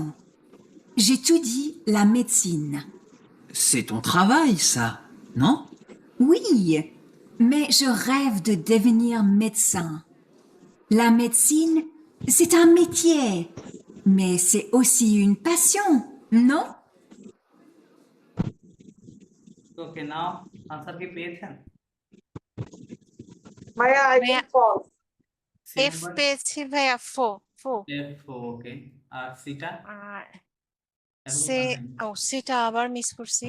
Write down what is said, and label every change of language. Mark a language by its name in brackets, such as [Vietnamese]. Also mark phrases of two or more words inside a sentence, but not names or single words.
[French] J'étudie la médecine. C'est ton travail, ça, non? Oui, mais je rêve de devenir médecin. La médecine, c'est un métier, mais c'est aussi une passion, non? [Bangla] ওকে, [English] now answer [Bangla] কি পেয়েছেন? ভাইয়া আই ভাইয়া, [English] think false. [Bangla] সি এফ নাম্বার পেয়েছি ভাইয়া, ফো ফো। এফ। ওকে, আর সিটা আর এখন সে, কোথায়? ও সেটা আবার মিস করছি,